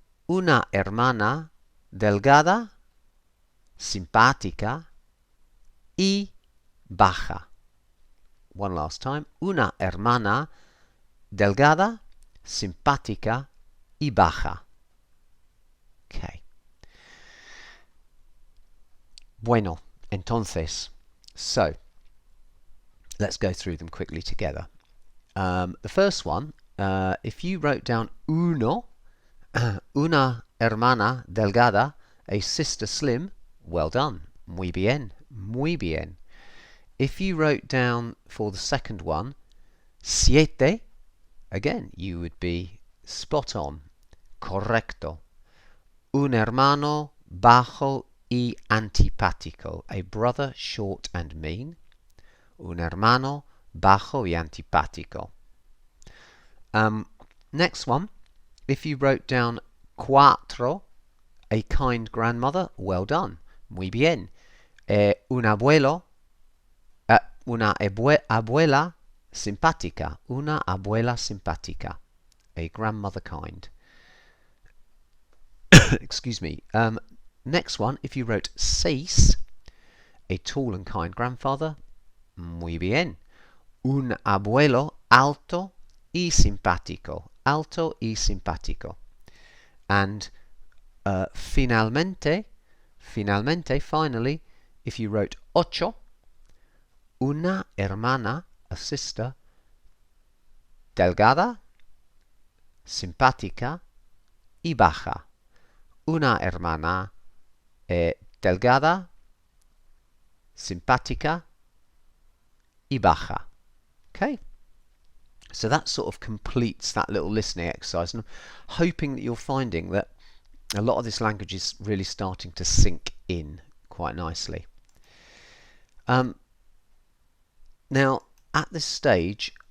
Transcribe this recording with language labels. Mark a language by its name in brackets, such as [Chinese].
[Spanish] Una hermana delgada, simpática y baja. [English] One last time. [Spanish] Una hermana delgada, simpática y baja. [English] Okay. [Spanish] Bueno, entonces, [English] so let's go through them quickly together. The first one, if you wrote down uno, [Spanish] una hermana delgada, [English] a sister slim, well done. [Spanish] Muy bien, muy bien. [English] If you wrote down for the second one, siete, again, you would be spot on. [Spanish] Correcto. Un hermano bajo y antipático, [English] a brother short and mean. [Spanish] Un hermano bajo y antipático. [English] Next one, if you wrote down cuatro, a kind grandmother, well done. [Spanish] Muy bien. Un abuelo, una abuela simpática. Una abuela simpática. [English] A grandmother kind. Excuse me. Next one, if you wrote seis, a tall and kind grandfather, [Spanish] muy bien. Un abuelo alto y simpático. Alto y simpático. And finalmente, [English] finally, if you wrote [Spanish] ocho, una hermana, [English] a sister, [Spanish] delgada, simpática y baja. Una hermana delgada, simpática y baja. [English] Okay? So that sort of completes that little listening exercise, and I'm hoping that you're finding that a lot of this language is really starting to sink in quite nicely. Now, at this stage,